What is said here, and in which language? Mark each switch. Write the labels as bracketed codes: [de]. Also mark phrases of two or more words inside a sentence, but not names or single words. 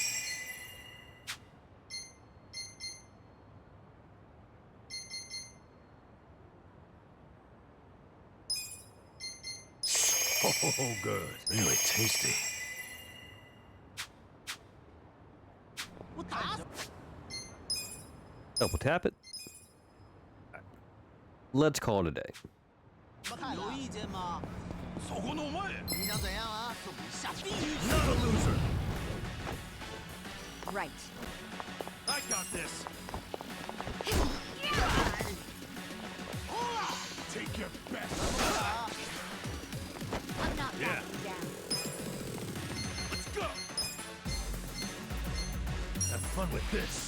[en] Oh, good. Really tasty. Double tap it. Let's call it a day. [zh] 有意见吗？ [ja] そこのお前！ [zh] 你想怎样啊？下地狱 ！ [en] Not a loser. right. I got this. Take your best shot. I'm not Yeah. backing down. Let's go. Have fun with this.